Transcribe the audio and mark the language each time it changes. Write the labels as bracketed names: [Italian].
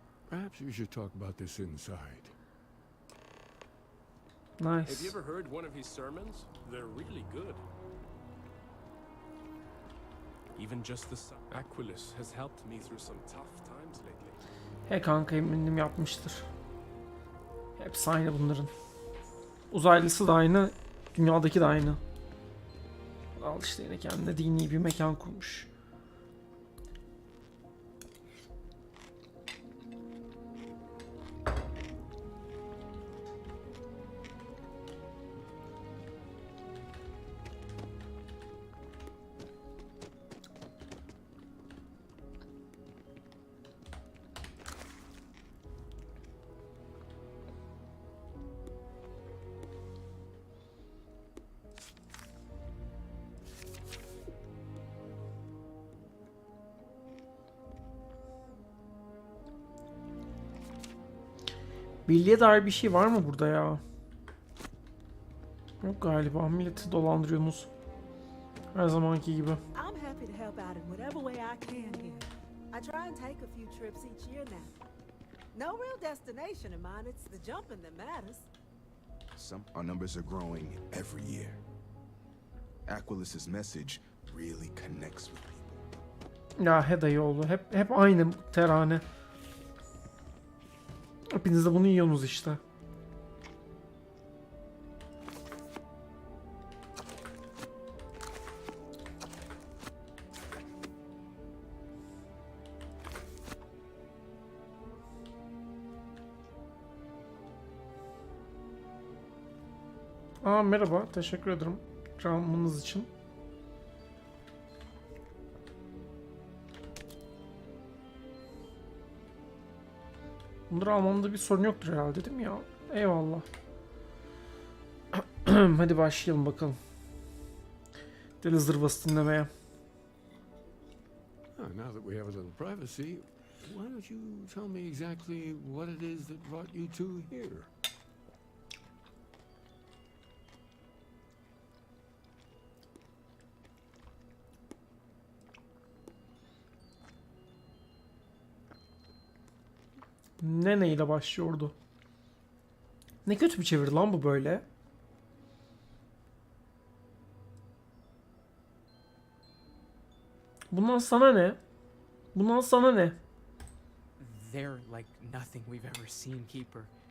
[English] Perhaps we should talk about this inside. Nice. Have you ever heard one of his sermons? They're really good. Even just the Aquilus has helped me through some tough times lately. [Turkish] He kanka eminim yapmıştır. Hepsi aynı bunların. Uzaylısı da aynı, dünyadaki de aynı. Al işte yine kendine dini bir mekan kurmuş. Birliğe dair bir şey var mı burada ya? Yok galiba. Milleti dolandırıyorsunuz. Her zamanki gibi. [English] I'm happy to help out in whatever way I can here. I try and take a few trips each year now. No real destination in mind, it's the jumping that matters. Our numbers are growing every year. Aquilus's message really connects with people. [Turkish] Ya he dayı oldu. Hep aynı terane. Hepiniz de bunu yiyorsunuz işte. Aa merhaba. Teşekkür ederim. İkramınız için. Bunları almamda bir sorun yoktur herhalde değil mi ya? Eyvallah. Hadi başlayalım bakalım. Deli zırvası dinlemeye. [English] Now that we have a little privacy, why don't you tell me exactly what it is that brought you two here? [Turkish] Ne neyle başlıyordu? Ne kötü bir çeviri lan bu böyle. Bundan sana ne? Bundan sana ne? [English] They're like nothing we've ever seen, Keeper.